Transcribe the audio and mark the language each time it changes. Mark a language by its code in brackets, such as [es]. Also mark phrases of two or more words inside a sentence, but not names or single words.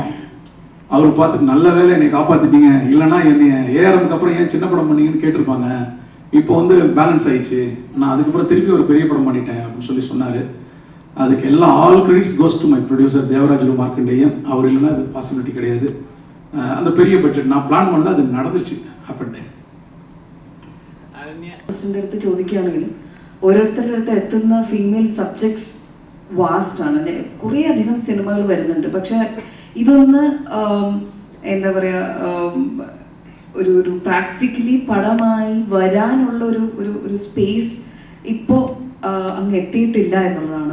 [ta] அவர் பார்த்துட்டு நல்ல வேலை என்னை காப்பாற்றிட்டீங்க, இல்லைனா என்னை ஏஆர்எம்க்கு அப்புறம் ஏன் சின்ன படம் பண்ணீங்கன்னு கேட்டிருப்பாங்க, இப்போ வந்து பேலன்ஸ் ஆயிடுச்சு, நான் அதுக்கப்புறம் திருப்பி ஒரு பெரிய படம் பண்ணிட்டேன் அப்படின்னு சொன்னார். அதுக்கு எல்லாம் [en] all credits goes to my producer [ta] தேவராஜுலு மார்க்கண்டேயன். அவர் இல்லைன்னா அது பாசிபிலிட்டி கிடையாது. அந்த பெரிய பட்ஜெட் நான் பிளான் பண்ணது அது நடந்துச்சு அப்படின்ட்டு. [ml] അടുത്ത് ചോദിക്കുകയാണെങ്കിൽ ഓരോരുത്തരുടെ അടുത്ത് എത്തുന്ന [en] female subjects vast [ml] ആണ്. കുറേ അധികം സിനിമകൾ വരുന്നുണ്ട്, പക്ഷെ ഇതൊന്ന് എന്താ പറയുക, ഒരു പ്രാക്ടിക്കലി പടമായി വരാനുള്ള ഒരു സ്പേസ് ഇപ്പോൾ അങ്ങ് എത്തിയിട്ടില്ല എന്നുള്ളതാണ്.